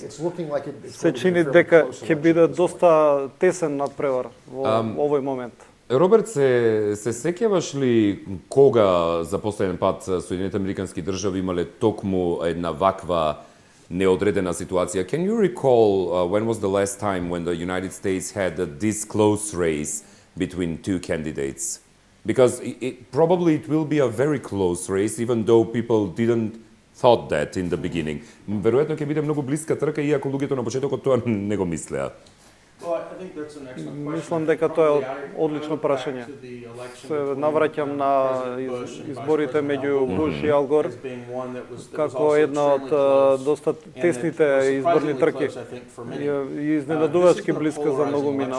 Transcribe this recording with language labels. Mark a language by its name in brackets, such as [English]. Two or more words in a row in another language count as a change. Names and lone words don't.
[Macedonian] Се чини дека ќе биде доста тесен надпревар во овој момент. Роберт, се сеќаваш ли кога за последен пат Соединените американски држави имале токму една ваква неодредена ситуација? [English] Can you recall when was the last time when the United States had this close race between two candidates? Because probably it will be a very close race, even though people didn't thought that in the beginning. [Macedonian] Веројатно ќе биде многу блиска трка, иако луѓето на почетокот тоа не го мислеа. Мислам дека тоа е одлично прашање. Се навраќам на изборите меѓу Буш и Ал Гор како една од доста тесните изборни трки и изненадувачки блиска за многу мина.